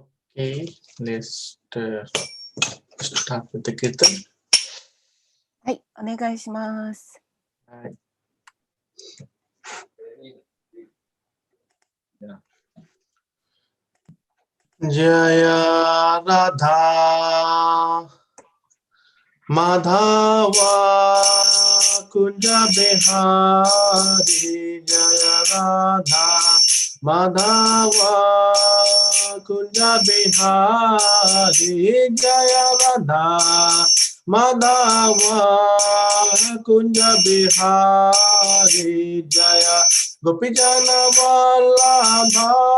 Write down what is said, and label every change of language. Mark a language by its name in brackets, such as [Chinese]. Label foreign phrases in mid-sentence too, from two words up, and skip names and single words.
[English] Okay, let's start with the kirtan. [Japanese] はい、お願いします。 [Sanskrit] はい。 जय राधा माधव कुञ्ज बिहारी जय राधा माधव कुञ्ज बिहारी जय राधा माधव कुञ्ज बिहारी जय गोपीजन वल्लभ